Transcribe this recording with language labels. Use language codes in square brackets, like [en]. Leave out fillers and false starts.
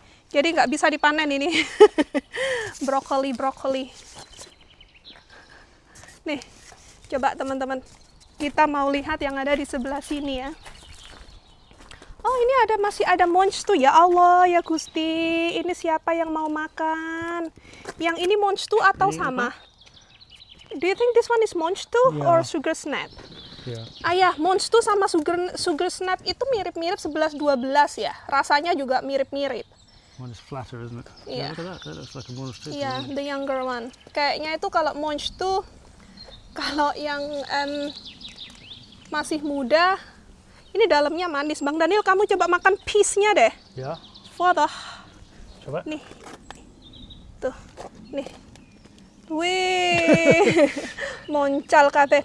[id] Jadi nggak bisa dipanen ini. brokoli. Nih, coba teman-teman. Kita mau lihat yang ada di sebelah sini ya. Oh ini masih ada monstu, ya Allah ya Gusti. Ini siapa yang mau makan? Yang ini monstu atau Ini sama? [en] Do you think this one is monstu Yeah. or sugar snap? Yeah. [id] Ayah, monstu sama sugar snap itu mirip-mirip 11-12 ya. Rasanya juga mirip-mirip. [en] One is flatter, isn't it? Yeah. Look at that. That looks like a monster. [id] Iya, [en] the younger one. [id] Kayaknya itu kalau monstu, kalau yang masih muda, ini dalamnya manis. Bang Daniel, kamu coba makan [en] piece- [id] nya deh. Ya. Foto. Coba. Nih. Tuh. Nih. Wih. Moncal kateh.